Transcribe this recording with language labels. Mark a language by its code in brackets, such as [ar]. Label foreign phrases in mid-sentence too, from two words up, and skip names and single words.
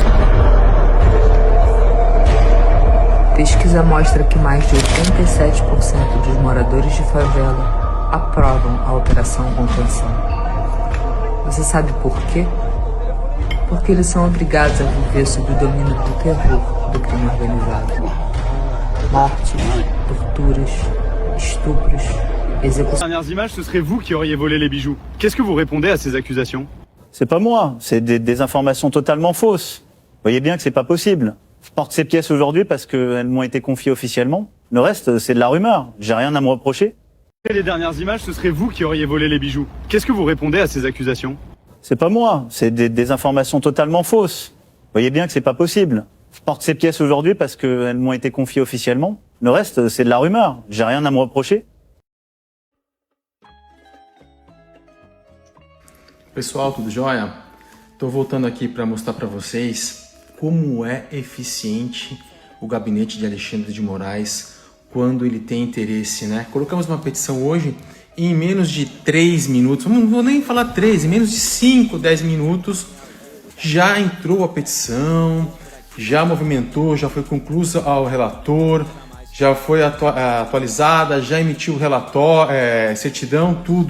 [pt] Pesquisa mostra que mais de 87% dos moradores de favela aprovam a Operação Contenção. Você sabe por quê? Porque eles são obrigados a viver sob o domínio do terror do crime organizado. Mortes, torturas, estupros, [fr] exécutions. Dernières images, ce serait vous qui auriez volé les bijoux. Qu'est-ce que vous répondez à ces accusations? C'est pas moi, c'est des informations totalement fausses. Vous voyez bien que c'est pas possible. Je porte ces pièces aujourd'hui parce qu'elles m'ont été confiées officiellement. Le reste, c'est de la rumeur. J'ai rien à me reprocher. Les dernières images, ce serait vous qui auriez volé les bijoux. Qu'est-ce que vous répondez à ces accusations? C'est pas moi, c'est des informations totalement fausses. Vous voyez bien que c'est pas possible. Je porte ces pièces aujourd'hui parce qu'elles m'ont été confiées officiellement. Le reste, c'est de la rumeur. J'ai rien à me reprocher. [pt] Pessoal, tudo jóia? Tô voltando aqui para mostrar para vocês como é eficiente o gabinete de Alexandre de Moraes quando ele tem interesse, né? Colocamos uma petição hoje e em menos de 3 minutos, não vou nem falar 3, em menos de 5, 10 minutos já entrou a petição, já movimentou, já foi conclusa ao relator, já foi atualizada, já emitiu o relatório, certidão, tudo.